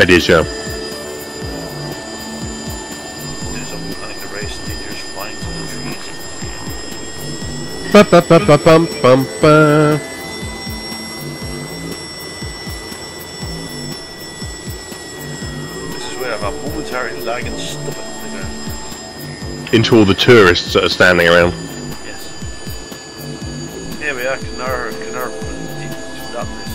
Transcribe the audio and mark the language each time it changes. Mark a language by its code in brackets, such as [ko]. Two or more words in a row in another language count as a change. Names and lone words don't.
[en] It is, yeah. There's a panic race, dangerous flying to the trees. Ba ba ba ba bum bum ba. This is where I have a momentary lag and stop it to the ground. Into all the tourists that are standing around. Yes. Here we are, Carnarvon, that place.